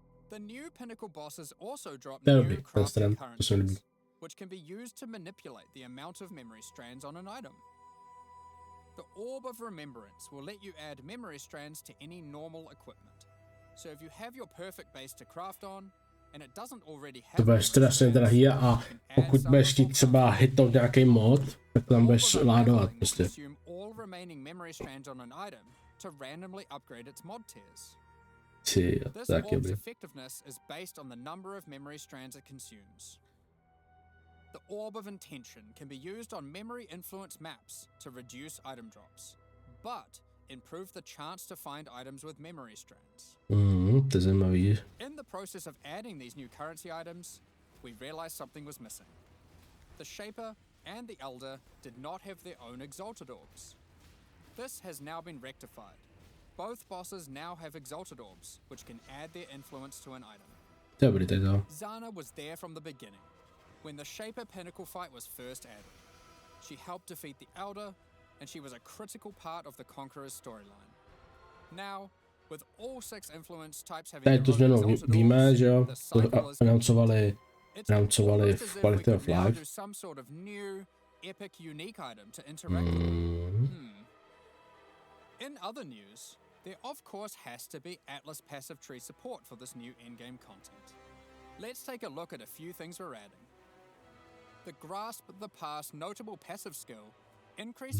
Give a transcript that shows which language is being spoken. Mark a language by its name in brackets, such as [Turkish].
[English] The new pinnacle bosses also drop new crafted currencies, which can be used to manipulate the amount of memory strands on an item. The Orb of Remembrance will let you add memory strands to any normal equipment. So if you have your perfect base to craft on, and it doesn't already have... [Czech] To bude strašně drahý a pokud budeš chtít třeba hitnout nějaký mod, tak tam budeš ládovat prostě. [English] All remaining memory strands on an item to randomly upgrade its mod tiers. This orb's effectiveness is based on the number of memory strands it consumes. The Orb of Intention can be used on memory influence maps to reduce item drops, but improve the chance to find items with memory strands. [Czech] To je zajímavý. [English] In the process of adding these new currency items, we realized something was missing. The Shaper and the Elder did not have their own Exalted Orbs. This has now been rectified. Both bosses now have Exalted Orbs, which can add their influence to an item. Zana was there from the beginning, when the Shaper Pinnacle fight was first added. She helped defeat the Elder, and she was a critical part of the Conqueror's storyline. Now, with all 6 influence types having [Czech] Tady tu změnu víme, že jo, to announcovali v Quality of Life. [English] Some sort of new, epic, unique item to interact with. In other news, there of course has to be Atlas passive tree support for this new in-game content. Let's take a look at a few things we're adding. The Grasp the Past notable passive skill increases